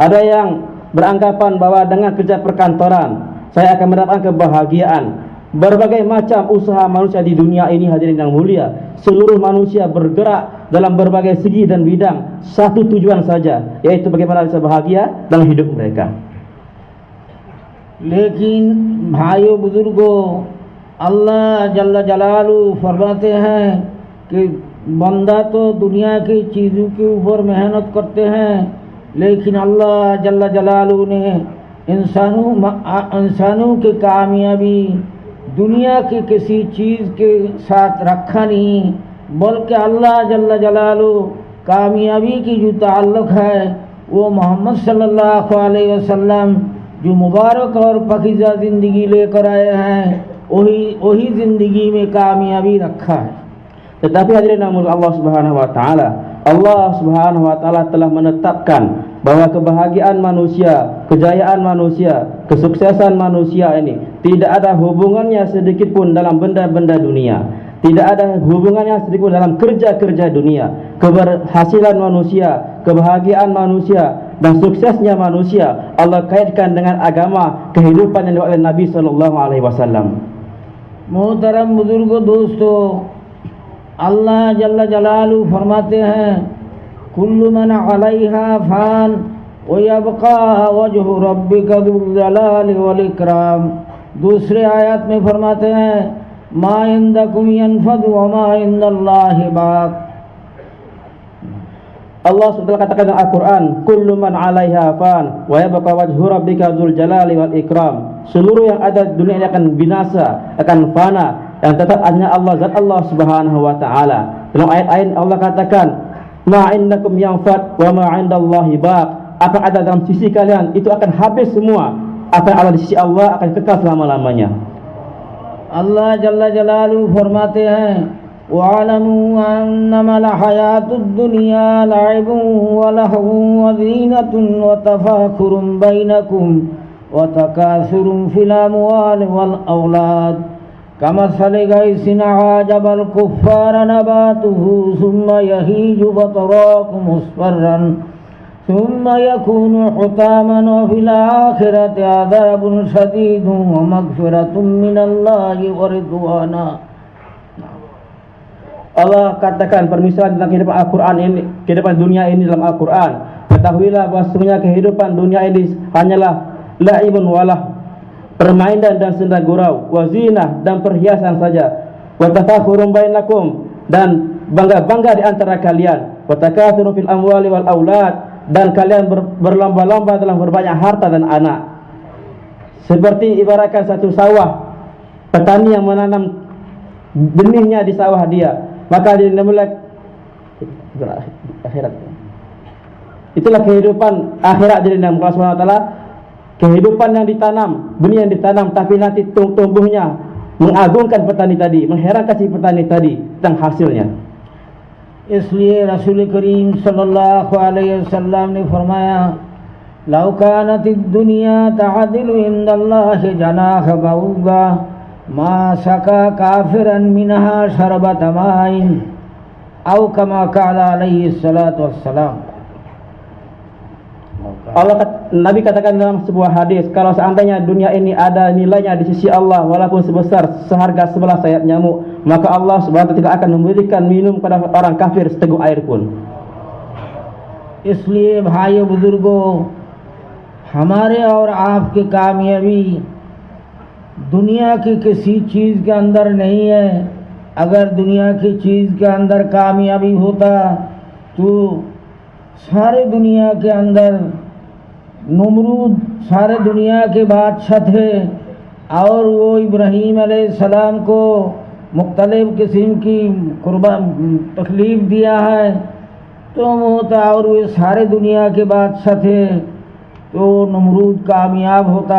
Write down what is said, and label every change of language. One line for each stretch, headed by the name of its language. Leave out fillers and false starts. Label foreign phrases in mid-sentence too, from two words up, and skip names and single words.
Indonesian: Ada yang beranggapan bahwa dengan kerja perkantoran saya akan mendapatkan kebahagiaan. Berbagai macam usaha manusia di dunia ini, hadirin yang mulia, seluruh manusia bergerak dalam berbagai segi dan bidang, satu tujuan saja, yaitu bagaimana bisa bahagia dalam hidup mereka.
Hindi: लेकिन भाइयों बुजुर्गों,
Arabic: الله جل جلاله
Hindi: फरमाते हैं कि बंदा तो दुनिया की चीज़ों के ऊपर मेहनत करते हैं, लेकिन
Arabic: الله جل جلاله
Hindi: ने इंसानों की कामयाबी दुनिया की किसी चीज़ के साथ रखा नहीं, बल्कि
Arabic: الله جل جلاله
Hindi: कामयाबी की जो ताल्लुक़ है वो मोहम्मद
Arabic: صلى الله عليه وسلم
Hindi: जो मुबारक और पाकीज़ा ज़िंदगी लेकर आए हैं, वही ज़िंदगी में कामयाबी रखा है.
Indonesian: Tetapi hadirin
Arabic: الله سبحانه وتعالى, الله سبحانه وتعالى
Indonesian: telah menetapkan bahwa kebahagiaan manusia, kejayaan manusia, kesuksesan manusia ini tidak ada hubungannya sedikit pun dalam benda-benda dunia. Tidak ada hubungannya sedikit pun dalam kerja-kerja dunia. Keberhasilan manusia, kebahagiaan manusia dan suksesnya manusia Allah kaitkan dengan agama, kehidupan yang diwakilkan Nabi
Arabic: صلى الله عليه وسلم.
Hindi: मोहतरम बुजुर्गों, दोस्तों,
Arabic: الله جل جلاله
Hindi: फरमाते हैं
Arabic: كل من عليها فان ويبقى وجه ربك ذو الجلال والإكرام.
Hindi: दूसरे आयत में फरमाते हैं
Arabic: ما عندكم ينفد وما عند الله باق.
Indonesian: Allah SWT katakan dalam Al-Quran,
Arabic: كل من عليها فان ويبقى وجه ربك ذو الجلال والإكرام.
Indonesian: Seluruh yang ada di dunia ini akan binasa, akan fana, dan tetap hanya Allah, zat Allah
Arabic: سبحانه وتعالى.
Indonesian: Dalam ayat-ayat Allah katakan,
Arabic: ما عندكم ينفد وما عند الله باق.
Indonesian: Apa ada dalam sisi kalian itu akan habis semua. Apa yang ada di sisi Allah akan kekal selama-lamanya.
Arabic: الله جل جلاله
Hindi: फरमाते हैं
Arabic: واعلموا أنما الحياة الدنيا لعب ولهو وزينة وتفاخر بينكم وتكاثر في الأموال والأولاد كمثل غيث أعجب الكفار نباته ثم يهيج فتراه مصفرا ثم يكون حطاما وفي الآخرة عذاب شديد ومغفرة من الله ورضوانا.
Indonesian: Allah katakan permisalan tentang kehidupan Al-Quran ini, kehidupan dunia ini dalam Al-Quran. Ketahuilah bahawa sesungguhnya kehidupan dunia ini hanyalah
Arabic: لعب ولهو,
Indonesian: permainan dan senda gurau, wazinah dan perhiasan saja,
Arabic: وتفاخر بينكم
Indonesian: dan bangga-bangga di antara kalian,
Arabic: وتكاثر في الأموال والأولاد
Indonesian: dan kalian berlomba-lomba dalam berbanyak harta dan anak. Seperti ibaratkan satu sawah, petani yang menanam benihnya di sawah dia, maka dia mulai akhirat. Itulah kehidupan akhirat dari Allah
Arabic: سبحانه وتعالى.
Indonesian: Kehidupan yang ditanam, benih yang ditanam, tapi nanti tumbuhnya mengagungkan petani tadi, mengherankan si petani tadi tentang hasilnya.
Hindi: इसलिए रसूल करीम
Arabic: صلى الله عليه وسلم
Hindi: ने फरमाया
Arabic: لو كانت الدنيا تعدل عند الله جناح بعوضة ما سقى كافرا منها شربة ماء أو كما قال عليه الصلاة والسلام.
Indonesian: Nabi katakan dalam sebuah hadis, kalau seandainya dunia ini ada nilainya di sisi Allah walaupun sebesar seharga sebelah sayap nyamuk, maka Allah
Arabic: سبحانه وتعالى
Indonesian: tidak akan memberikan minum pada orang kafir seteguk air pun.
Hindi: इसलिए भाइयों बुजुर्गों, हमारे और आपकी कामयाबी दुनिया की किसी चीज़ के अंदर नहीं है. अगर दुनिया की चीज़ के अंदर कामयाबी होता तो सारे दुनिया के अंदर नमरूद सारे दुनिया के बादशाह थे और वो इब्राहीम अलैहिस्सलाम को मुख्तलिफ किस्म की तकलीफ़ दिया है तो होता, और वे सारे दुनिया के बादशाह थे तो नमरूद कामयाब होता.